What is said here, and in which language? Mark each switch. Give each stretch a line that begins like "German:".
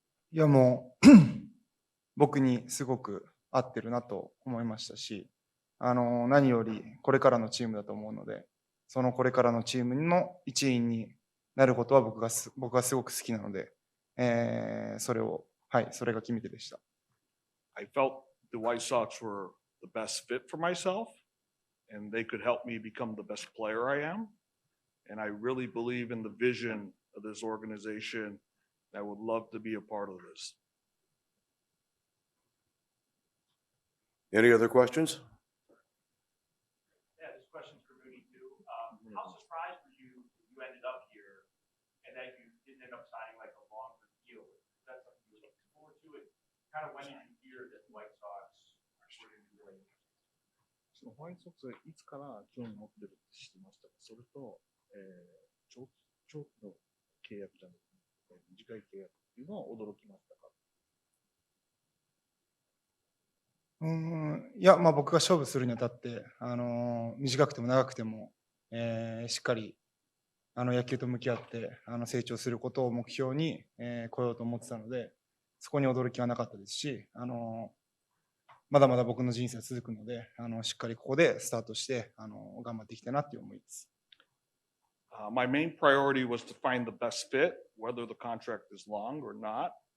Japanese: いやもう僕にすごく合ってるなと思いましたし、何よりこれからのチームだと思うので、そのこれからのチームの一員になることは僕がすごく好きなので、それが決め手でした。
English: I felt the White Sox were the best fit for myself, and they could help me become the best player I am. And I really believe in the vision of this organization. I would love to be a part of this. Any other questions? Yeah, this question's for Mooney too. How surprised were you that you ended up here and that you didn't end up signing like a longer deal? Is that something you were looking forward to? And kind of when did you hear that the White Sox were going to be doing?
Japanese: そのホワイトソックスがいつから興味持ってるって知ってましたか？それと、長期の契約じゃなくて、短い契約っていうのを驚きましたか？いや、まあ僕が勝負するにあたって、短くても長くても、しっかり野球と向き合って成長することを目標に、来ようと思ってたので、そこに驚きはなかったですし、まだまだ僕の人生は続くので、しっかりここでスタートして、頑張っていきたいなっていう思いです。
English: My main priority was to find the best fit, whether the contract is long or not.